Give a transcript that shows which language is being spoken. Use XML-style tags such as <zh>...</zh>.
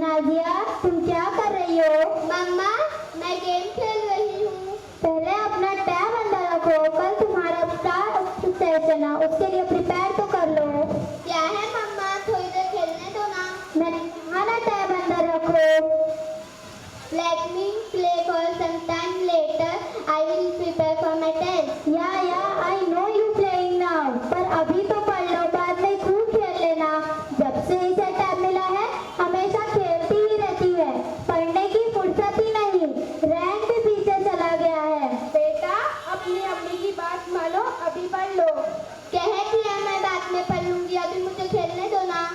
<hi>नाजिया, तुम क्या कर रही हो? मम्मा, मैं गेम खेल रही हूँ। पहले अपना टैब अंदर रखो, कल तुम्हारा स्टार सेशन है, उसके लिए प्रिपेयर तो कर लो। क्या है मम्मा, थोड़ी देर खेलने दो ना। मैंने कहा ना टैब अंदर रखो।</hi> <en>Let me play for some time later. I will prepare for my test. Yeah, I know you playing now.</en> <hi>पर अभी तो पढ़ लो, बाद में खूब खेल लेना। जब से इसे टैब मिला है हमेशा खेलती ही रहती है, पढ़ने की फुर्सत ही नहीं, रैंक भी पीछे चला गया है। बेटा, अपनी अम्मी की बात मानो, अभी पढ़ लो। कहे दिया मैं बाद में पढ़ लूंगी, अभी मुझे खेलने दो ना।</hi>